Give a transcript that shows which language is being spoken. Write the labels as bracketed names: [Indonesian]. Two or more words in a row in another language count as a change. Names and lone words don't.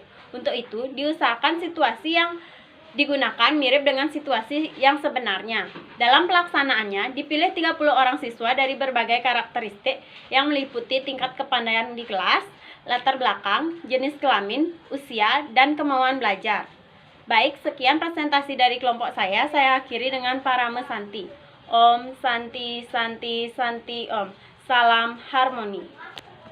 [Indonesian] Untuk itu, diusahakan situasi yang digunakan mirip dengan situasi yang sebenarnya. Dalam pelaksanaannya, dipilih 30 orang siswa dari berbagai karakteristik yang meliputi tingkat kepandaian di kelas, latar belakang, jenis kelamin, usia, dan kemauan belajar. Baik, sekian presentasi dari kelompok saya akhiri dengan [Sanskrit] parame Santi. Om Santi Santi Santi Om. [Indonesian] Salam harmoni.